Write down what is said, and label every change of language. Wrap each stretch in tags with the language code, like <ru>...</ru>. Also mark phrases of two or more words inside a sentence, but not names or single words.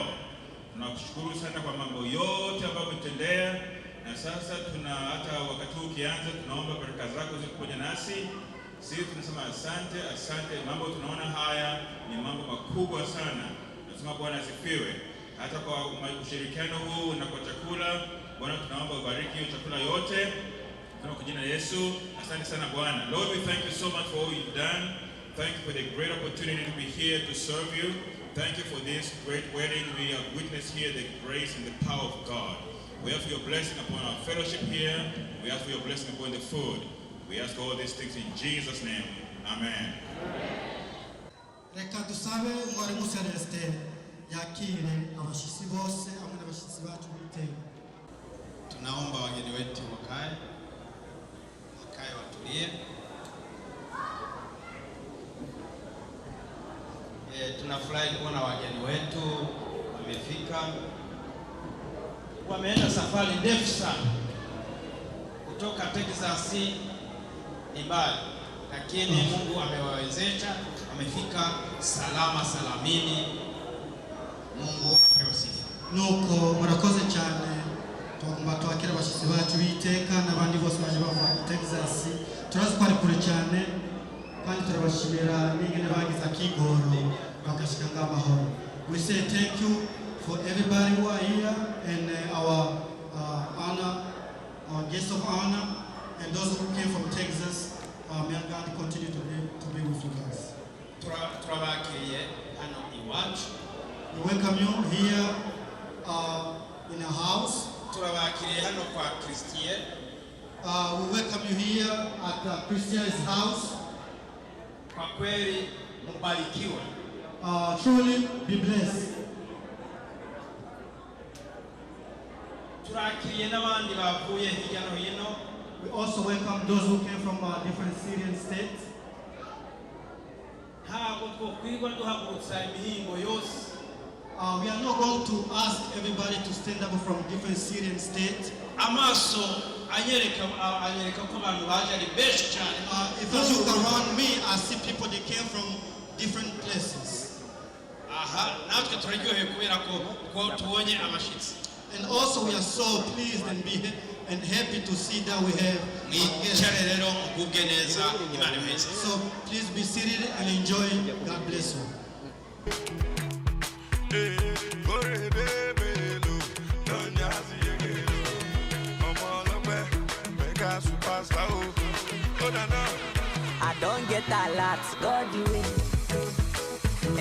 <sw>Tunakushukuru sana kwa mambo yote ambayo umetendea, na sasa hata wakati huu ukianza, tunaomba baraka zako ziwe pamoja nasi. Sisi tunasema asante. Mambo tunaona haya ni mambo makubwa sana. Tunasema Bwana asifiwe. Hata kwa ushirikiano huu na kwa chakula, Bwana tunaomba ubariki chakula yote kwa jina la Yesu. Asante sana Bwana.</sw> <en>Lord, we thank you so much for all you've done. Thank you for the great opportunity to be here to serve you. Thank you for this great wedding. We have witnessed here the grace and the power of God. We ask for your blessing upon our fellowship here. We ask for your blessing upon the food. We ask all these things in Jesus' name. Amen.</en> <rn>Reka dusabe mwarimu Celestin yakire abashitsi bose hamwe n'abashitsi bacu bitewe.</rn> <sw>Tunaomba wageni wetu wakae watulie. Tunafurahi kuona wageni wetu wamefika. Wameenda safari ndefu sana kutoka Texas, ni mbali, lakini Mungu amewawezesha, wamefika salama salamini. Mungu apewe sifa.</sw> <rn>Nuko murakoze cyane twagomba twakira abashitsi bacu biteka n'abandi bose baje bava Texas. Turazi ko ari kure cyane kandi turabashimira n'ingene bagize akigoro bakashika ng'amahoro.</rn> <en>We say thank you for everybody who are here and our guests of honor and those who came from Texas. May God continue to be with you guys.</en> <rn>Turabakiriye hano iwacu.</rn> <en>We welcome you here in our house.</en> <rn>Turabakiriye hano kwa Christian.</rn> <en>We welcome you here at Christian's house.</en> <sw>Kwa kweli mbarikiwe.</sw> <en>Truly be blessed.</en> <rn>Turakiriye n'abandi bavuye hirya no hino.</rn> <en>We also welcome those who came from different Syrian states.</en> <rn>Ntabwo twokwirwa duhagurutsa imihingo yose.</rn> <en>We are not going to ask everybody to stand up from different Syrian states.</en> <rn>Amaso anyereka ko abantu baje ari benshi cyane.</rn> <en>If I look around me, I see people that came from different places.</en> <rn>Natwe turaryoheye kubera ko tubonye abashitsi.</rn> <en>And also we are so pleased and happy to see that we have</en> <rn>rero mugubwe neza Imana iheze.</rn> <en>So please be seated and enjoy. God bless you. I don't get a lot, God do it.</en>